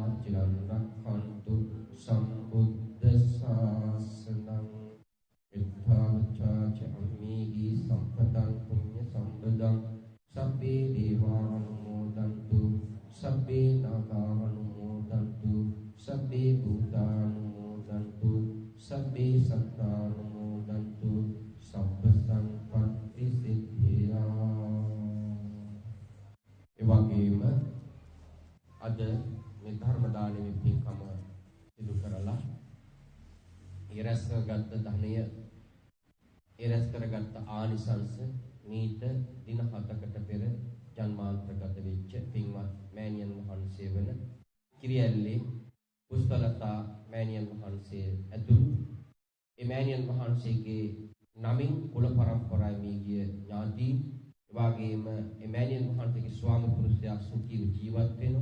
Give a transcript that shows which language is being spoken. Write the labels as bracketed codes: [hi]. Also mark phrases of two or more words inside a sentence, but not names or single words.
[pi] චිරන් රක්ඛන්තු සම්බුද්ධ ශාසනං ඉත්තාවචාච අම්මේහි සම්පතං පුඤ්ඤ සම්පදං සබ්බේ දේවානුමෝදන්තු සබ්බේ නාගානුමෝදන්තු සබ්බේ භූතානුමෝදන්තු සබ්බේ සත්තානුමෝදන්තු සබ්බ සංපත්ති සිද්ධියා. [si] එවැගේම අද මේ ධර්ම දානයේ පින්කම සිදු කරලා ඉරස්ගත් ධනය ඉරස් කරගත් ආනිසංස මීට දින 7කට පෙර ජන්මාන්තරගත වෙච්ච පින්වත් මෑණියන් වහන්සේ වන කිරියැල්ලේ පුෂ්පලතා මෑණියන් වහන්සේ ඇතුළු ඒ මෑණියන් වහන්සේගේ නමින් කුල පරම්පරාවේ මේ ගිය ඥාති එවාගෙම ඒ මෑණියන් වහන්සේගේ ස්වාමි පුරුෂයා සුඛීව ජීවත් වෙනවා.